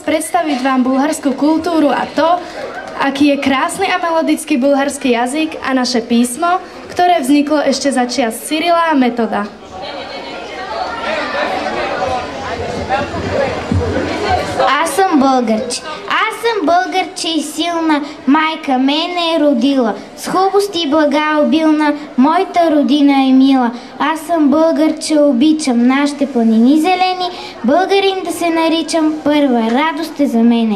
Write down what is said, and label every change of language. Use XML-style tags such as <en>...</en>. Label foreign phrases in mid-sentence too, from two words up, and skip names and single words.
<sk>predstaviť vám bulharskú kultúru a to, aký je krásny a melodický bulharský jazyk a naše písmo, ktoré vzniklo ešte za čias Cyrila a Metoda.</sk> <bg>Аз съм българче. Аз съм българче и силна, майка мене е родила. С хубост и блага обилна, моята родина е мила. Аз съм българче, обичам нашите планини зелени, българин да се наричам, първа радост е за мене.</bg>